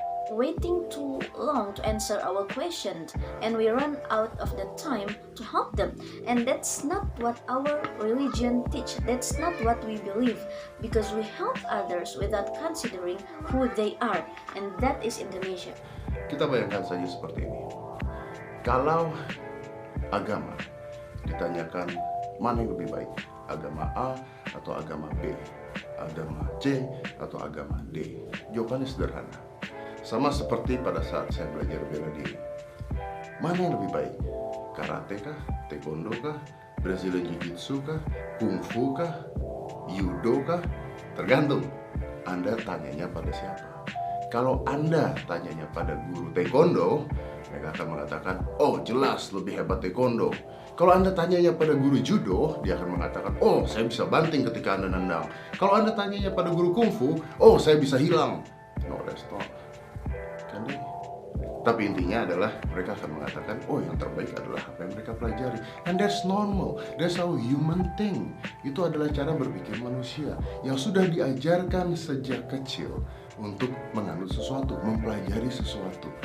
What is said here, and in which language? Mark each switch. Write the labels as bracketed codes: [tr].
[en] waiting too long to answer our questions, and we run out of the time to help them. And that's not what our religion teach. That's not what we believe, because we help others without considering who they are, and that is Indonesia. [id] Kita bayangkan saja seperti ini. Kalau agama ditanyakan mana yang lebih baik, agama A atau agama B, agama C atau agama D, jawabannya sederhana. Sama seperti pada saat saya belajar bela diri. Mana yang lebih baik? Karate kah? Taekwondo kah? Brazilian Jiu-Jitsu kah? Kung Fu kah? Judo kah? Tergantung Anda tanyanya pada siapa. Kalau Anda tanyanya pada guru Taekwondo, mereka akan mengatakan, oh jelas lebih hebat Taekwondo. Kalau Anda tanyanya pada guru Judo, dia akan mengatakan, oh saya bisa banting ketika Anda nendang. Kalau Anda tanyanya pada guru Kung Fu, oh saya bisa hilang. [en] No, that's not. [id] Tapi intinya adalah mereka akan mengatakan, oh yang terbaik adalah apa yang mereka pelajari. [en] And that's normal, that's how human think. [id] Itu adalah cara berpikir manusia yang sudah diajarkan sejak kecil untuk menganut sesuatu, mempelajari sesuatu.